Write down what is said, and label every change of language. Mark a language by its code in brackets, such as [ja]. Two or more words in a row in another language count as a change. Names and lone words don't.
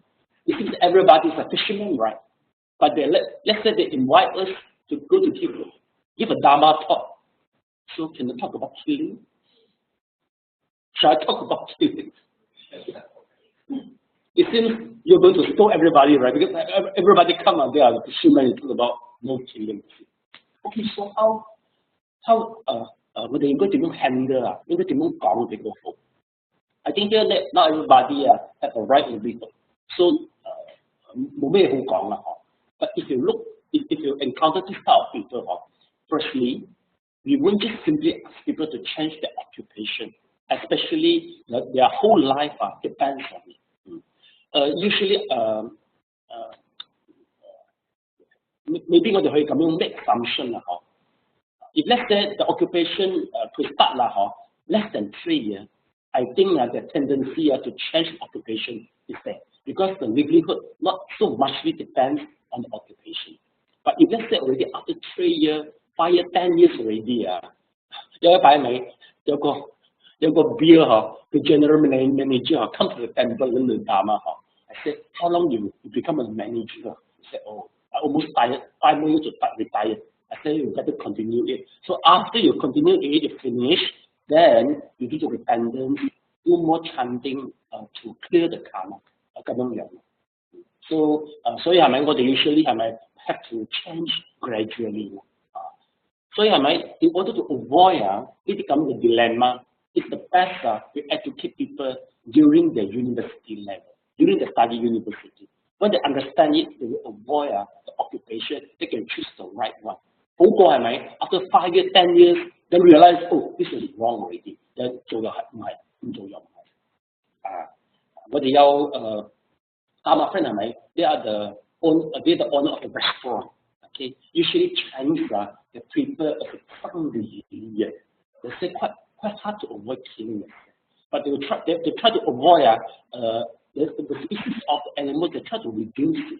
[en] You see, everybody is a fisherman, right? But let's say they invite us to go to give a dharma talk. So can we talk about killing? Shall I talk about killing? It seems you're going to stone everybody, right? Because everybody come out there, the fishermen, and talk about no killing. Okay, so how [yue] 我哋應該點樣 [en] handle [yue] 應該點樣講俾個好 [en] I think here that not everybody have a right livelihood. So [yue] 冇咩好講啦 [en] But if you encounter this type of people, firstly, we won't just simply ask people to change their occupation, especially their whole life depends on it. Usually, maybe [yue] 我哋可以咁樣 [en] make assumption 啦，If let's say the occupation to start less than 3 years, I think the tendency to change occupation is there because the livelihood not so muchly depends on the occupation. But if let's say already after 3 years, 5 years, 10 years already, [yue] 有一擺咪有個 [en] beer the general manager come to the temple and the dharma I said, how long you become a manager? He said, oh, I almost tired, 5 more years to retire. I said, you better continue it. So after you continue it, you finish, then you do the repentance, do more chanting to clear the karma. So, [yue] 所以係咪我哋 [en] usually 係咪 have to change gradually? [yue] 所以係咪 [en] in order to avoid [yue] 呢啲咁嘅 [en] dilemma, it's the best to educate people during the university level, during the study university. When they understand it, they will avoid the occupation. They can choose the right one. [yue] 好過係咪 [en] after 5 years, 10 years, then realize, oh, this is wrong already. [yue] Then 做又係唔係，唔做又唔係。我哋有 [en] Dharma friend 係咪 they are the owner of the restaurant. Okay, usually Chinese they prefer a Sunday. They say quite hard to avoid killing it, but they try to avoid the species of the animals. They try to reduce it.